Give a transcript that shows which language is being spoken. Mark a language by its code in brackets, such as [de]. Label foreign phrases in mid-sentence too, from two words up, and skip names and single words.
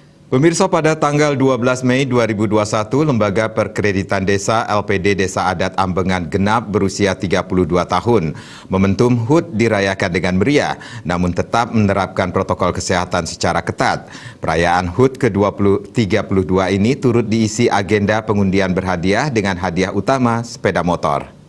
[id] Pemirsa, pada tanggal 12 Mei 2021, Lembaga Perkreditan Desa LPD Desa Adat Ambengan genap berusia 32 tahun. Momentum HUT dirayakan dengan meriah, namun tetap menerapkan protokol kesehatan secara ketat. Perayaan HUT ke-32 ini turut diisi agenda pengundian berhadiah dengan hadiah utama sepeda motor.